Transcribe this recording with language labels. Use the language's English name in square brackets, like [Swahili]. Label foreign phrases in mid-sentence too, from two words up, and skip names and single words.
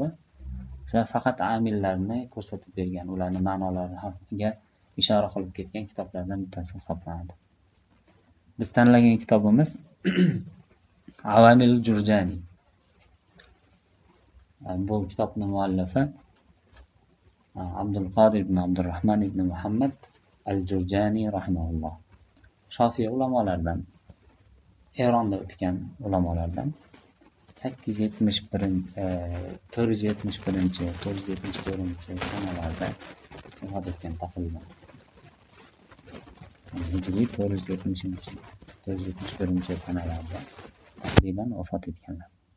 [Uzbek] O'sha faqat amillarni ko'rsatib bergan, ularning ma'nolariga ishora qilib ketgan kitoblardan bittasi hisoblanadi. Biz tanlagan kitobimiz Awamil Jurjani. Bu kitobning muallifi Abdul Qodir ibn Abdurrahman ibn Muhammad al-Jurjani rahimahulloh. Shofiy ulamolaridan, Eronda o'tgan ulamolardan 471-474 sanalarda vafot etgan taqriban. Hijriy 471 sanalarda taqriban vafot etganlar.